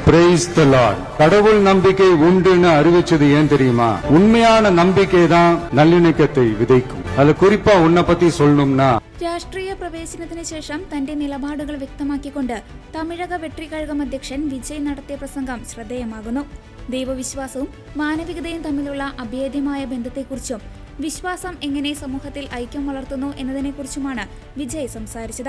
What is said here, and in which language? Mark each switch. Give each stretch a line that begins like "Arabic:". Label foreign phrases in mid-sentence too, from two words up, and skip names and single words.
English: Praise the Lord.
Tamil: கடவுள் நம்பிக்கை உண்டுன்னு அறிவிச்சது ஏன் தெரியுமா? உண்மையான நம்பிக்கை தான் நல்லிணக்கத்தை விதைக்கும். அதுல குறிப்பா உன்னை பத்தி சொல்லணும்னா,
Malayalam: രാഷ്ട്രീയ പ്രവേശനത്തിന് ശേഷം തന്റെ നിലപാടുകൾ വ്യക്തമാക്കിക്കൊണ്ട് തമിഴക വെട്രിക്കഴകം അധ്യക്ഷൻ വിജയ് നടത്തിയ പ്രസംഗം ശ്രദ്ധേയമാകുന്നു. ദൈവവിശ്വാസവും മാനവികതയും തമ്മിലുള്ള അഭേദ്യമായ ബന്ധത്തെക്കുറിച്ചും വിശ്വാസം എങ്ങനെ സമൂഹത്തിൽ ഐക്യം വളർത്തുന്നു എന്നതിനെക്കുറിച്ചുമാണ് വിജയ് സംസാരിച്ചത്.